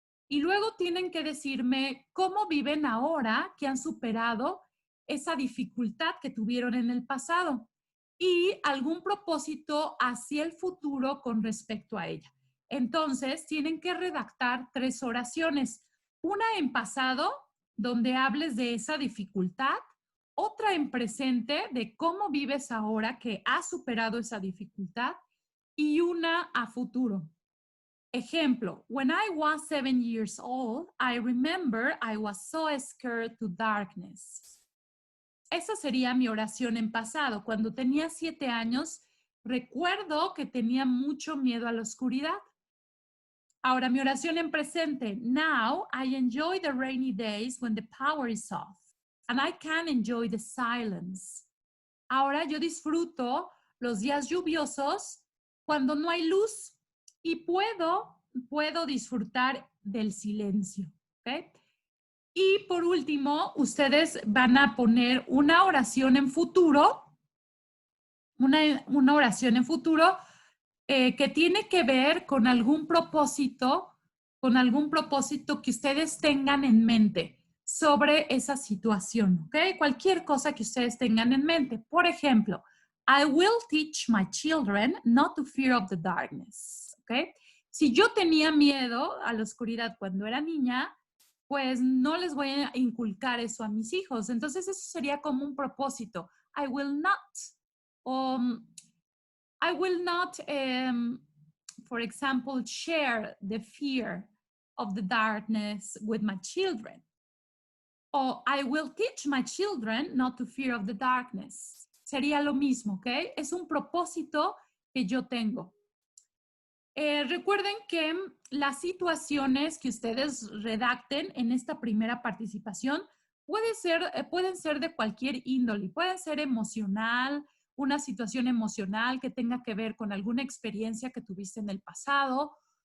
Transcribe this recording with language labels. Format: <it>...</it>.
<es>Y luego tienen que decirme cómo viven ahora que han superado esa dificultad que tuvieron en el pasado y algún propósito hacia el futuro con respecto a ella. Entonces, tienen que redactar 3 oraciones. Una en pasado, donde hables de esa dificultad. Otra en presente, de cómo vives ahora que has superado esa dificultad. Y una a futuro. Ejemplo,</es> <en>when I was 7 years old, I remember I was so scared to darkness.</en> <es>Esa sería mi oración en pasado. Cuando tenía 7 años, recuerdo que tenía mucho miedo a la oscuridad. Ahora, mi oración en presente.</es> <en>Now, I enjoy the rainy days when the power is off. And I can enjoy the silence.</en> <es>Ahora, yo disfruto los días lluviosos cuando no hay luz y puedo disfrutar del silencio. ¿Okay? Y por último, ustedes van a poner una oración en futuro, una oración en futuro que tiene que ver con algún propósito que ustedes tengan en mente sobre esa situación, ¿ok? Cualquier cosa que ustedes tengan en mente. Por ejemplo,</es> <en>I will teach my children not to fear of the darkness, ¿ok?</en> <es>Si yo tenía miedo a la oscuridad cuando era niña, pues no les voy a inculcar eso a mis hijos. Entonces, eso sería como un propósito.</es> <en>I will not, for example, share the fear of the darkness with my children. O I will teach my children not to fear of the darkness.</en> <es>Sería lo mismo, ¿ok? Es un propósito que yo tengo. Recuerden que las situaciones que ustedes redacten en esta primera participación pueden ser de cualquier índole. Pueden ser emocional, una situación emocional que tenga que ver con alguna experiencia que tuviste en el pasado.</es>